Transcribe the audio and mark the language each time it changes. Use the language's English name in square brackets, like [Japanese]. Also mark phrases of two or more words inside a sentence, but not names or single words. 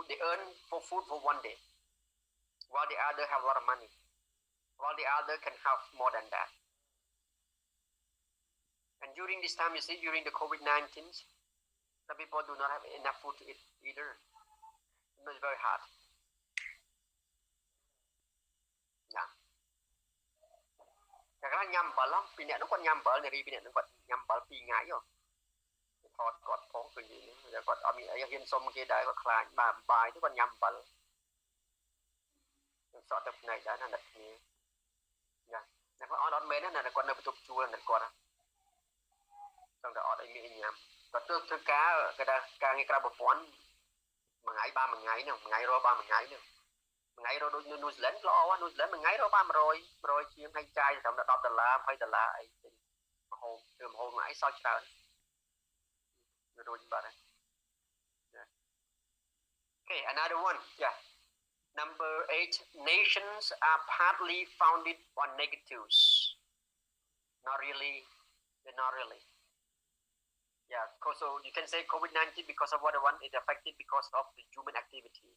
[English] They earn for food for one day, while the other have a lot of money, while the other can have more than that. And during this time, you see, during the COVID-19, some people do not have enough food to eat either. It's very hard. Yeah. [Khmer] តែខ្លះញ៉ាំអំបិលពីអ្នកនោះគាត់ញ៉ាំអំបិលនារីពីអ្នកនោះគាត់ញ៉ាំអំបិល2ថ្ងៃហ៎ថតគាត់ផងគឺនិយាយនេះគាត់អត់មានអីហ៊ានសុំគេដែរគាត់ខ្លាចបាយទៅគាត់ញ៉ាំអំបិល ខ្ញុំសតទៅផ្នែកដែរណាអ្នកគ្នាណាអ្នកគាត់អត់មែនណាគាត់នៅបន្ទប់ជួលអ្នកគាត់ចង់តែអត់អីមានអីញ៉ាំគាត់ធ្វើការគេថាការងារក្រៅប្រព័ន្ធមួយថ្ងៃបានមួយថ្ងៃហ្នឹងមួយថ្ងៃរកបានមួយថ្ងៃហ្នឹងមួយថ្ងៃរកដូចនៅនូហ្សេឡង់ល្អណាស់នូហ្សេឡង់មួយថ្ងៃរកបាន100ជាងហើយចាយត្រឹមតែ$10 $20អីទៅមហូបធ្វើមហូបមួយថ្ងៃសល់ច្រើនរួចបាត់ហើយ [English] Okay, another one. Yeah. Number 8. Nations are partly founded on negatives. Not really. They're not really. Yeah. So you can say COVID-19 because of what the one is affected because of the human activities.